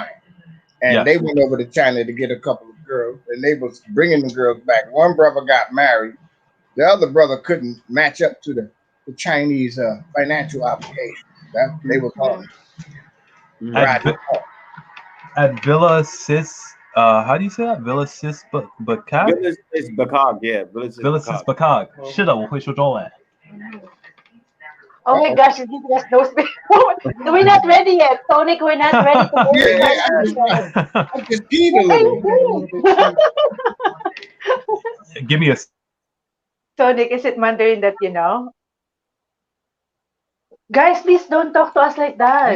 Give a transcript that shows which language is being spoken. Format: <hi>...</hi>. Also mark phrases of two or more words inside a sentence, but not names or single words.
<en>And they went over to China to get a couple of girls, and they was bringing the girls back. One brother got married. The other brother couldn't match up to the Chinese financial obligation. They was on. At Villa Sis How do you say that? Villasis Bacag? Villas is Bacog, yeah. Villas is Villasis Bacog. Bacag.</en> <zh>是的，我会说中文。</zh> <en>Oh my gosh, she's giving us those. We're not ready yet, Tonic. We're not ready to go. I just peed a little. Give me a. Tonic, is it Mandarin that you know? Guys, please don't talk to us like that.</en>